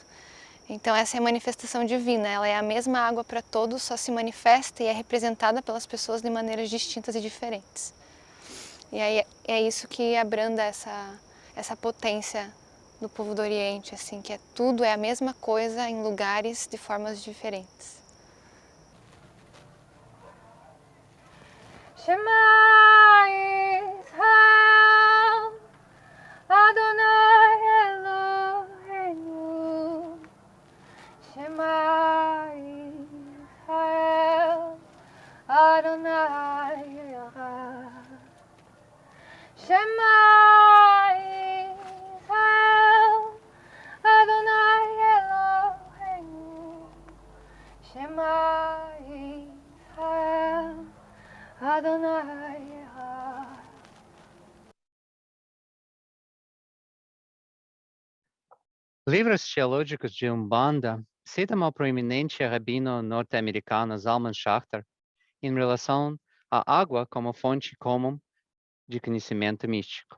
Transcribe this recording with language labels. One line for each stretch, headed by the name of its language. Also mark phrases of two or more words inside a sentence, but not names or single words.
Portuguese: Então essa é a manifestação divina, ela é a mesma água para todos, só se manifesta e é representada pelas pessoas de maneiras distintas e diferentes. E aí é isso que abranda essa potência do povo do Oriente, assim, que tudo é a mesma coisa em lugares de formas diferentes.
Hebrew: שמע ישראל, אדוני אלוהינו. שמע ישראל, אדוני אחד. שמע ישראל, אדוני אלוהינו. שמע ישראל, אדוני אחד.
Portuguese: Livros teológicos de Umbanda citam ao proeminente rabino norte-americano Zalman Schachter em relação à água como fonte comum de conhecimento místico.